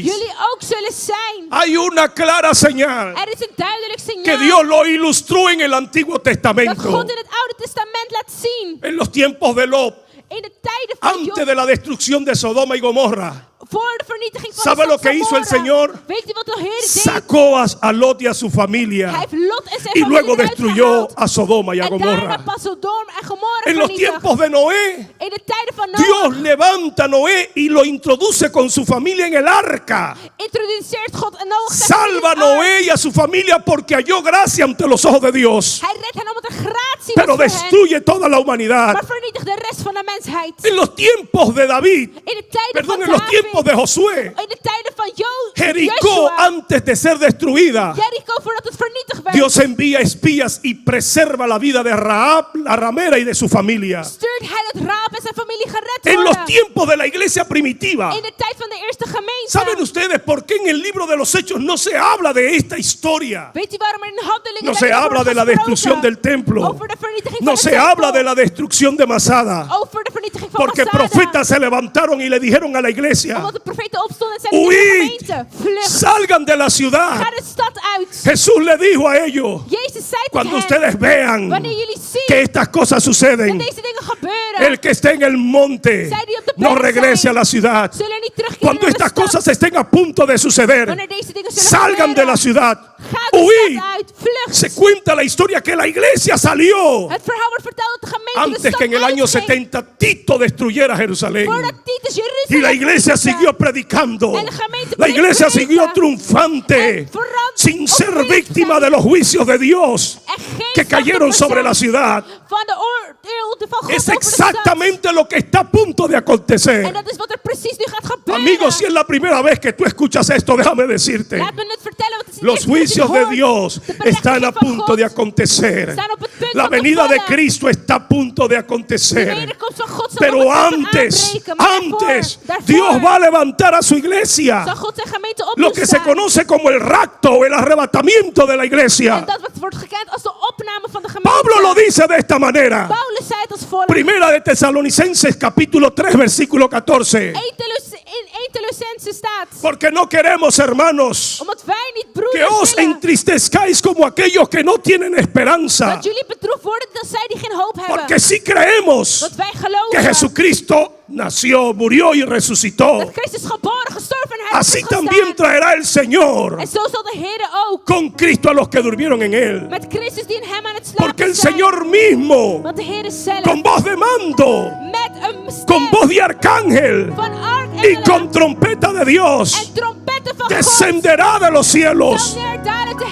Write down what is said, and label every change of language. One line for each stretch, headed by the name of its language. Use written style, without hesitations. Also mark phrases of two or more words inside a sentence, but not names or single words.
Dutch: jullie ook zullen zijn.
Spanish: Hay una clara señal
Dutch: Er is een duidelijk signaal
Spanish: que Dios lo ilustró en el Antiguo
Dutch: dat
Spanish: Testamento,
Dutch: God in het Oude Testament laat zien.
Spanish: en los tiempos de Lot,
Dutch: In de tijden van
Spanish: antes
Dutch: Job,
Spanish: de la destrucción de Sodoma y Gomorra.
Dutch: voor de vernietiging van
Spanish: ¿Sabe
Dutch: Sodom
Spanish: lo que hizo el
Dutch: Gomorra.
Spanish: Señor?
Dutch: Weet u wat de Heer deed?
Spanish: Sacó a Lot y a su
Dutch: Hij
Spanish: familia
Dutch: heeft Lot en zijn
Spanish: y
Dutch: familie
Spanish: luego
Dutch: eruit
Spanish: destruyó
Dutch: gehaald.
Spanish: a Sodoma y a
Dutch: En daarna
Spanish: Gomorra.
Dutch: pas Sodom en Gomorra
Spanish: En los
Dutch: vernietigd.
Spanish: tiempos de Noé,
Dutch: In de tijden van
Spanish: Dios
Dutch: Noach
Spanish: levanta a Noé y lo introduce con su familia en el arca.
Dutch: introduceert God en Noach zijn
Spanish: Salva a
Dutch: familie in de ark.
Spanish: Noé y a su familia porque halló gracia ante los ojos de Dios.
Dutch: Hij redt hen omdat er gratie
Spanish: Pero
Dutch: was voor hen,
Spanish: destruye toda la humanidad.
Dutch: maar vernietigt de rest van de mensheid.
Spanish: En los tiempos de David,
Dutch: In de tijden
Spanish: perdón,
Dutch: van
Spanish: en los
Dutch: David,
Spanish: tiempos de Josué,
Dutch: in de tijden van
Spanish: Jericó
Dutch: Joshua,
Spanish: antes de ser destruida,
Dutch: Jericho voordat het vernietigd werd,
Spanish: Dios envía espías y preserva la vida de Rahab, la ramera y de su familia.
Dutch: stuurt hij dat Raab en zijn familie gered
Spanish: En los
Dutch: worden.
Spanish: tiempos de la iglesia primitiva,
Dutch: In de tijd van de eerste eerste gemeente.
Spanish: ¿Saben ustedes por qué en el libro de los Hechos no se habla de esta historia?
Dutch: Weet u waarom er in Handelingen
Spanish: No se
Dutch: daarover
Spanish: habla
Dutch: wordt
Spanish: de la
Dutch: gesproken?
Spanish: destrucción del templo.
Dutch: Over de vernietiging
Spanish: No
Dutch: van de
Spanish: se habla
Dutch: tempel.
Spanish: de la destrucción de Masada.
Dutch: Over de vernietiging van
Spanish: Porque
Dutch: Masada.
Spanish: profetas se levantaron y le dijeron a la iglesia:
Dutch: Omdat de profeten opstonden en zeiden huid, tegen de gemeente: vlucht,
Spanish: salgan de la ciudad.
Dutch: ga de stad uit.
Spanish: Jesús le dijo a ellos:
Dutch: Jezus zei
Spanish: cuando
Dutch: tegen hen:
Spanish: ustedes vean
Dutch: wanneer jullie zien
Spanish: que estas cosas
Dutch: dat
Spanish: suceden,
Dutch: deze dingen gebeuren,
Spanish: el que esté en el monte
Dutch: zij die op de
Spanish: no
Dutch: berg
Spanish: regrese
Dutch: zijn,
Spanish: a la ciudad.
Dutch: zullen niet terugkeren
Spanish: Cuando
Dutch: naar de
Spanish: estas
Dutch: stad.
Spanish: cosas estén a punto de suceder,
Dutch: Wanneer deze dingen zullen
Spanish: salgan de la
Dutch: gebeuren,
Spanish: ciudad.
Dutch: ga de Huid. stad uit, vlucht.
Spanish: Se cuenta la historia que la iglesia salió
Dutch: Het verhaal wordt verteld dat de gemeente de
Spanish: antes
Dutch: stad
Spanish: que en el año
Dutch: uitging,
Spanish: 70 Tito destruyera Jerusalén.
Dutch: voordat Titus
Spanish: Y
Dutch: Jeruzalem
Spanish: la iglesia
Dutch: verwoestte.
Spanish: siguió predicando.
Dutch: En de gemeente
Spanish: La iglesia
Dutch: bleef
Spanish: siguió
Dutch: prediken.
Spanish: triunfante,
Dutch: En vooral
Spanish: sin ser
Dutch: opwezig
Spanish: víctima
Dutch: zijn.
Spanish: de los juicios de Dios
Dutch: En geen
Spanish: que cayeron sobre la ciudad.
Dutch: van de oordeel van God
Spanish: Es
Dutch: over de stad.
Spanish: exactamente lo que está a punto de
Dutch: En
Spanish: acontecer.
Dutch: dat is wat er precies nu gaat gebeuren.
Spanish: Amigos, si es la primera vez que tú escuchas esto, déjame decirte:
Dutch: Laat me het vertellen, want het is de
Spanish: los
Dutch: eerste keer dat je
Spanish: juicios de
Dutch: hoort.
Spanish: Dios
Dutch: De berechtiging
Spanish: están a
Dutch: van
Spanish: punto
Dutch: God
Spanish: de acontecer.
Dutch: staan op het punt
Spanish: La
Dutch: van te
Spanish: venida de
Dutch: vallen.
Spanish: Cristo está a punto de
Dutch: De
Spanish: acontecer.
Dutch: wederkomst van God zal
Spanish: Pero
Dutch: op het punt
Spanish: antes,
Dutch: aanbreken. Maar
Spanish: antes,
Dutch: daarvoor
Spanish: Dios va a levantar a su iglesia.
Dutch: zal God zijn gemeente op
Spanish: Lo que se conoce como el rapto o el arrebatamiento de la
Dutch: En
Spanish: iglesia.
Dutch: dat wordt gekend als de opname van de gemeente.
Spanish: Pablo lo dice de esta manera.
Dutch: Paulus zei het als volgt.
Spanish: Primera de Tesalonicenses capítulo 3 versículo 14.
Dutch: In 1 Thessalonicense staat:
Spanish: Porque no queremos, hermanos,
Dutch: omdat wij niet
Spanish: que
Dutch: broeders
Spanish: os
Dutch: willen
Spanish: entristezcáis como aquellos que no tienen esperanza.
Dutch: dat jullie bedroefd worden dan zij die geen hoop hebben.
Spanish: Porque si creemos
Dutch: Want wij
Spanish: que
Dutch: geloven
Spanish: Jesucristo nació, murió y resucitó,
Dutch: dat Christus geboren, gestorven en hij is
Spanish: así
Dutch: opgestaan.
Spanish: también traerá el Señor
Dutch: En zo zal de Heer ook
Spanish: con Cristo a los que durmieron en él.
Dutch: met Christus die in hem aan het slapen
Spanish: Porque el
Dutch: zijn.
Spanish: Señor mismo,
Dutch: Want de Heer zelf
Spanish: con voz de mando,
Dutch: met een stem
Spanish: con voz de arcángel
Dutch: van
Spanish: y
Dutch: aardengelen
Spanish: con trompeta de Dios,
Dutch: en trompetten van God
Spanish: descenderá de los cielos.
Dutch: zal neerdalen te